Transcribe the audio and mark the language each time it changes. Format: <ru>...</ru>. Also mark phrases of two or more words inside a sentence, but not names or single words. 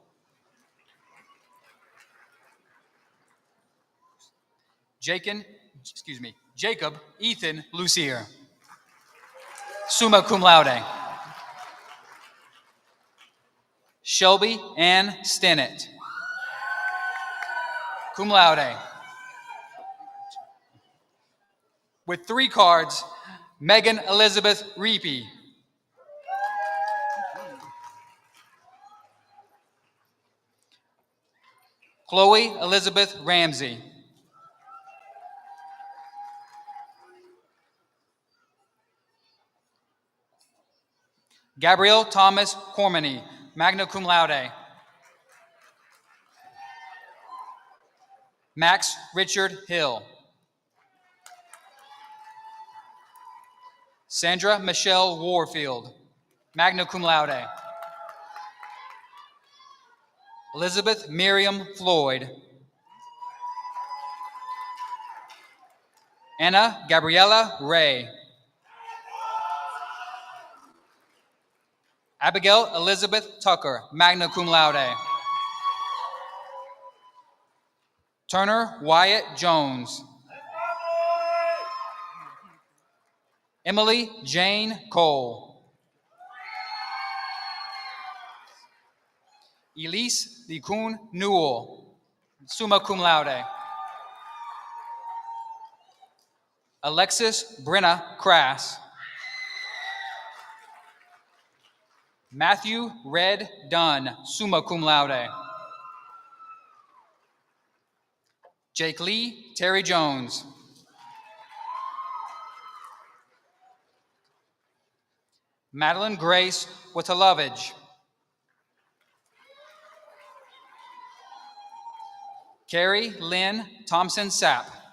<en>Jacob Ethan Lucier,</en> <la>summa cum laude.</la> <en>Shelby Ann Stennett,</en> <la>cum laude.</la> <en>With 3 cards, Megan Elizabeth Reapy. Chloe Elizabeth Ramsey. Gabrielle Thomas Cormany,</en> <la>magna cum laude.</la> <en>Max Richard Hill. Sandra Michelle Warfield,</en> <la>magna cum laude.</la> <en>Elizabeth Miriam Floyd. Anna Gabriella Ray. Abigail Elizabeth Tucker,</en> <la>magna cum laude.</la> <en>Turner Wyatt Jones. Emily Jane Cole. Elise Likun Newell,</en> <la>summa cum laude.</la> <en>Alexis Brenna Crass. Matthew Red Dunn,</en> <la>summa cum laude.</la> <en>Jake Lee Terry Jones. Madeline Grace Watalovich. Carrie Lynn Thompson Sapp.</en>